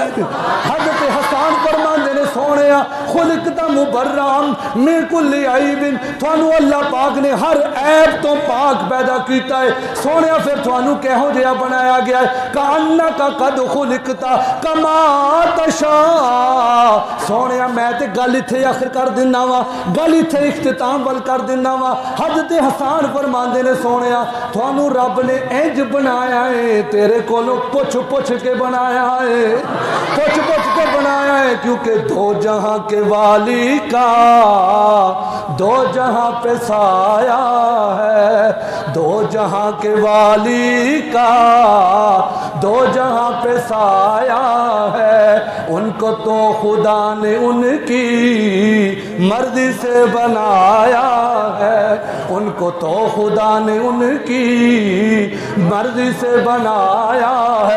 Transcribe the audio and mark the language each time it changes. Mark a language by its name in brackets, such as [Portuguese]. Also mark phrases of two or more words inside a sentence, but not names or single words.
[Punjabi] حضرت حسان فرماندے نے سونیا [Arabic] خلقتا مبرام من کل عیب، [Punjabi] تھانو اللہ پاک نے ہر عیب تو پاک پیدا کیتا ہے، سونیا پھر تھانو کہو جہا بنایا گیا ہے، [Arabic] کانکا قد خلقتا کما تشاء، [Punjabi] سونیا میں تے گل ایتھے آخر کر دینا وا، گل ایتھے اختتام ول کر دینا وا۔ حضرت حسان فرماندے نے سونیا تھانو رب نے انج بنایا ہے، تیرے کولوں پوچھ پوچھ کے بنایا ہے، پوچھ پوچھ کے بنایا ہے، [Urdu] کیونکہ دو جہاں کے والی کا دو جہاں پہ سایہ ہے، دو جہاں کے والی کا دو جہاں پہ سایہ ہے، ان کو تو خدا نے ان کی مرضی سے بنایا ہے، ان کو تو خدا نے ان کی مرضی سے بنایا ہے۔